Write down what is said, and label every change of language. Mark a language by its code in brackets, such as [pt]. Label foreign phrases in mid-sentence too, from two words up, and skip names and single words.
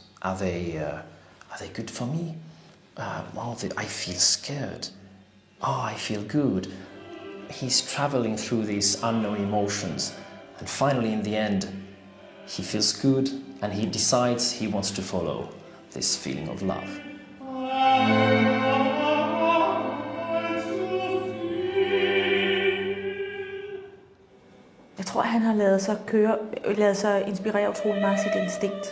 [en] Are they good for me? I feel scared. Oh, I feel good. He's traveling through these unknown emotions, and finally in the end he feels good and he decides he wants to follow this feeling of love. [da] Jeg tror, han har ladet sig inspirere utrolig meget af sit instinkt.